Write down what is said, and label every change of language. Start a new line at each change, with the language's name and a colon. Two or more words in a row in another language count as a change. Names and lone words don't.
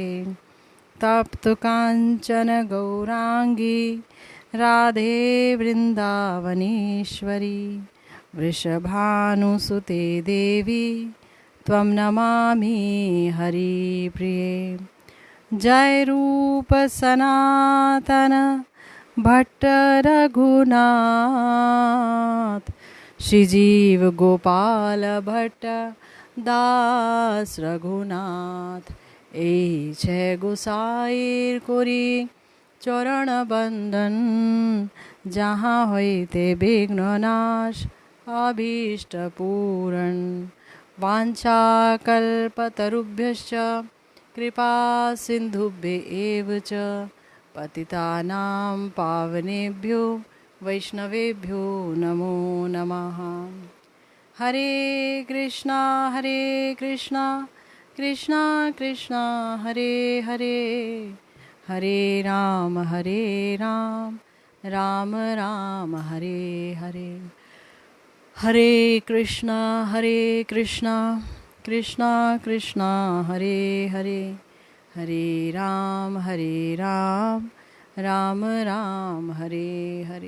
Sanskrit: तप्त कांचन गौरांगी राधे वृंदावनेश्वरी वृषभानुसुते देवी त्वं नमामि हरिप्रिये। जय रूप सनातन भट्ट रघुनाथ श्रीजीव गोपाल भट्ट दास रघुनाथ।
Bangla: এই ছে গোসাইর করি চরণ বন্দন যাহা হইতে বিঘ্ন নাশ অভীষ্ট পূরণ।
Sanskrit: वाञ्छाकल्पतरुभ्यश्च कृपा सिन्धुभ्य एव च पतितानां पावनेभ्यो वैष्णवेभ्यो नमो नमः। हरे कृष्णा कृष्णा कृष्णा हरे हरे हरे राम राम राम हरे हरे। हरे कृष्णा कृष्णा कृष्णा हरे हरे हरे राम राम राम हरे हरे।